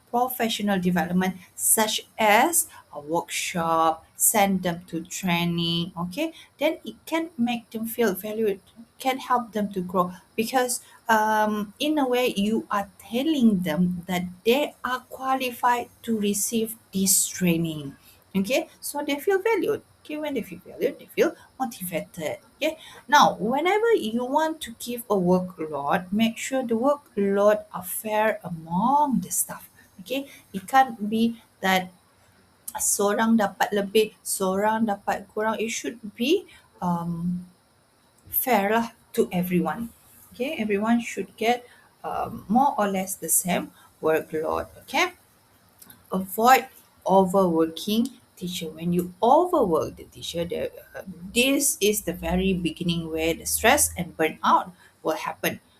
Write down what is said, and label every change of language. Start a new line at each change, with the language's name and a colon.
English: Professional development, such as a workshop, send them to training, okay, then it can make them feel valued, can help them to grow because in a way you are telling them that they are qualified to receive this training. Okay, so they feel valued. Okay, when they feel valued, they feel motivated. Okay, now whenever you want to give a workload, make sure the workload are fair among the staff.
Malay: Okay,
English: it can't be that
Malay: seorang dapat lebih, seorang dapat kurang.
English: It should be fair lah to everyone. Okay, everyone should get more or less the same workload. Okay, avoid overworking teacher. When you overwork the teacher, this is the very beginning where the stress and burnout will happen.